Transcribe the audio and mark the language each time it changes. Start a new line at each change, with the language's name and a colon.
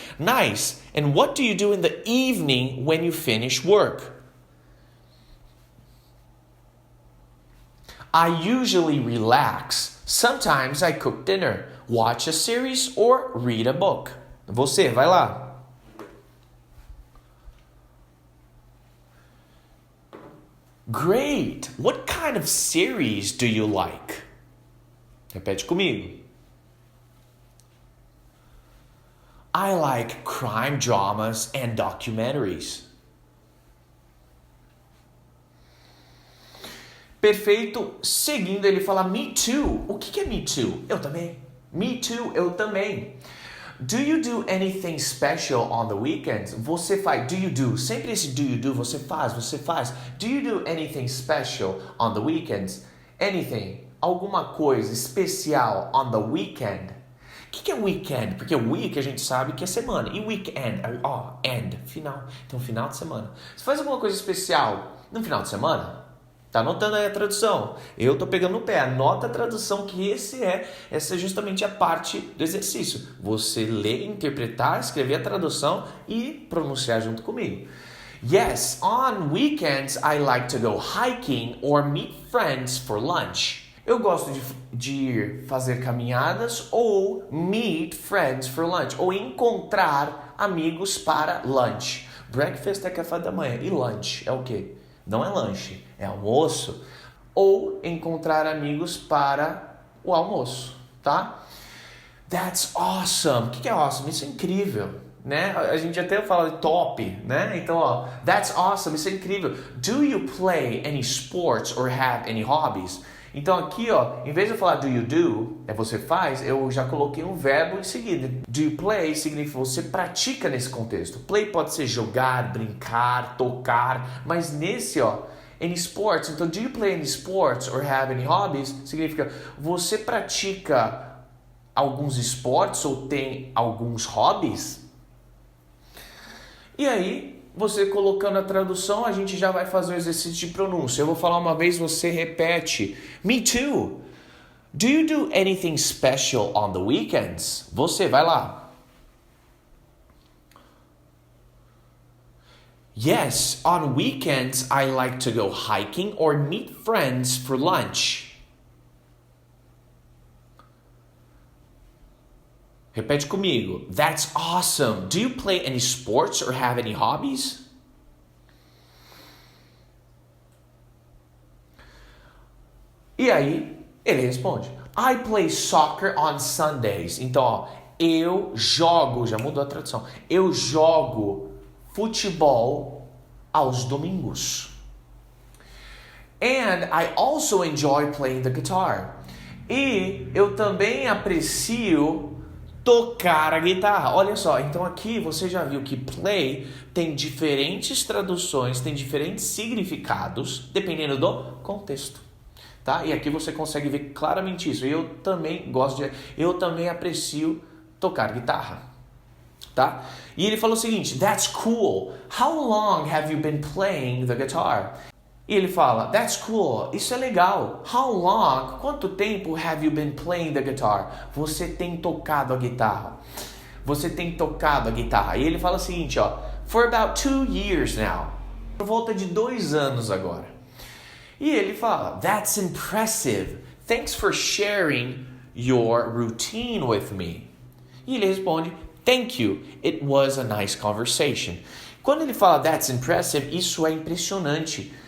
English: Nice. And what do you do in the evening when you finish work? I usually relax. Sometimes I cook dinner, watch a series or read a book.
Portuguese: Você, vai lá.
English: Great! What kind of series do you like?
Portuguese: Repete comigo.
English: I like crime dramas and documentaries.
Portuguese: Perfeito. Seguindo, ele fala
English: me too.
Portuguese: O que é
English: me too?
Portuguese: Eu também.
English: Me too,
Portuguese: eu também.
English: Do you do anything special on the weekends?
Portuguese: Você faz.
English: Do you do?
Portuguese: Sempre esse
English: do you do,
Portuguese: você faz, você faz.
English: Do you do anything special on the weekends? Anything.
Portuguese: Alguma coisa especial
English: on the weekend?
Portuguese: O que é weekend? Porque week a gente sabe que é semana. E weekend? End. Final. Então, final de semana. Você faz alguma coisa especial no final de semana? Tá anotando aí a tradução. Eu tô pegando no pé. Anota a tradução que essa é justamente a parte do exercício. Você ler, interpretar, escrever a tradução e pronunciar junto comigo.
English: Yes, on weekends I like to go hiking or meet friends for lunch.
Portuguese: Eu gosto de ir fazer caminhadas ou
English: meet friends for lunch.
Portuguese: Ou encontrar amigos para lunch. Breakfast é café da manhã. E lunch é o quê? Não é lanche, é almoço. Ou encontrar amigos para o almoço, tá?
English: That's awesome.
Portuguese: O que é awesome? Isso é incrível, né? A gente até fala de top, né? Então, ó,
English: that's awesome.
Portuguese: Isso é incrível.
English: Do you play any sports or have any hobbies?
Portuguese: Então aqui, ó, em vez de eu falar
English: do you do,
Portuguese: você faz, eu já coloquei um verbo em seguida.
English: Do you play
Portuguese: significa você pratica nesse contexto. Play pode ser jogar, brincar, tocar, mas nesse, ó,
English: any sports.
Portuguese: Então,
English: do you play any sports or have any hobbies?
Portuguese: Significa você pratica alguns esportes ou tem alguns hobbies? E aí, você colocando a tradução, a gente já vai fazer o exercício de pronúncia. Eu vou falar uma vez, você repete.
English: Me too. Do you do anything special on the weekends?
Portuguese: Você, vai lá.
English: Yes, on weekends I like to go hiking or meet friends for lunch.
Portuguese: Repete comigo.
English: That's awesome. Do you play any sports or have any hobbies?
Portuguese: E aí, ele responde.
English: I play soccer on Sundays.
Portuguese: Então, ó, eu jogo, já mudou a tradução. Eu jogo futebol aos domingos.
English: And I also enjoy playing the guitar.
Portuguese: E eu também aprecio tocar a guitarra. Olha só, então aqui você já viu que play tem diferentes traduções, tem diferentes significados, dependendo do contexto, tá? E aqui você consegue ver claramente isso. Eu também aprecio tocar guitarra, tá? E ele falou o seguinte,
English: that's cool. How long have you been playing the guitar?
Portuguese: E ele fala,
English: that's cool,
Portuguese: isso é legal.
English: How long,
Portuguese: quanto tempo
English: have you been playing the guitar?
Portuguese: Você tem tocado a guitarra. Você tem tocado a guitarra. E ele fala o seguinte, ó,
English: for about 2 years now.
Portuguese: Por volta de 2 anos agora. E ele fala,
English: that's impressive. Thanks for sharing your routine with me.
Portuguese: E ele responde,
English: thank you, it was a nice conversation.
Portuguese: Quando ele fala,
English: that's impressive,
Portuguese: isso é impressionante.